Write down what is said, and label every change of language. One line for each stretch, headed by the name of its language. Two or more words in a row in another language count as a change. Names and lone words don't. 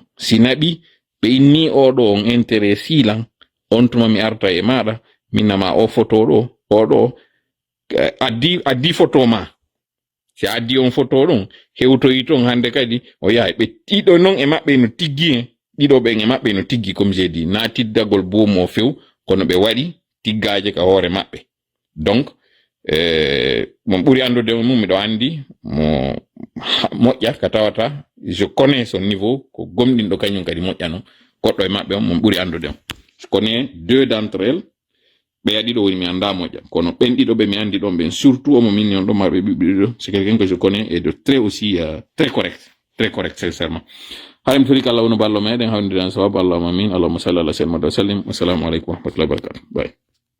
Fula: si naɓi ɓe inni oɗo on intérêt silan on tuma mi arta e maɗa minnama o photo ɗo oɗo addi photo ma si addi on photo ɗon hewtoyi ton hande kadi o yahay ɓe ɗiɗo noon e maɓɓe no tiggi en ɗiɗo ɓen e maɓɓe no tiggi
French: comme j'ai dit
Fula: na tiddagol boom o few kono ɓe waɗi tiggaje ka hoore maɓɓe donc mon ɓuri andude mum miɗo andi mo moƴƴa ka tawata
French: je connais son niveau
Fula: ko gomɗinɗo kañum kadi moƴƴa non goɗɗo e maɓɓe on mon ɓuri andude on
French: je connais deux d'entre elles
Fula: ɓe ɗiɗo woni mi anda moƴƴa kono ɓen ɗiɗo ɓe mi andi ɗon ɓen surtout omo minni on ɗon marɓe ɓiɓɓe ɗiɗo
French: c'est quelqu'un que je connais et de très aussi très correct sincèrement
Fula: harim tuli kala wono ballo meɗen hawnidiran sawabu
Arabic: اللهم آمين اللهم صل على سيدنا محمد وسلم والسلام عليكم ورحمة الله وبركاته
Fula: bye